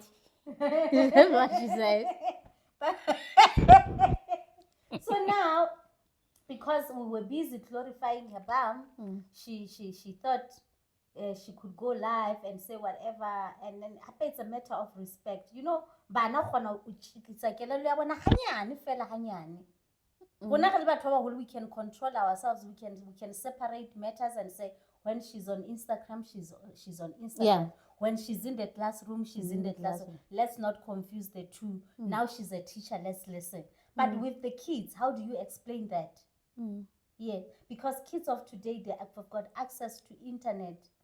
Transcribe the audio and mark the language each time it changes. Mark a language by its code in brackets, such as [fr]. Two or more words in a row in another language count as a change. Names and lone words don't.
[en] That's what she said. So now, because we were busy glorifying her bum, she thought she could go live and say whatever, and then it's a matter of respect, you know. [st] Bana khona uchikisa kelelo ya bona hanyane fela hanyane. Bona re le batho ba [en] we can control ourselves. We can separate matters and say when she's on Instagram, she's on Instagram. Yeah. When she's in the classroom, she's in the classroom. Let's not confuse the two. Now she's a teacher, let's listen. But with the kids, how do you explain that? Yeah, because kids of today, they've got access to internet.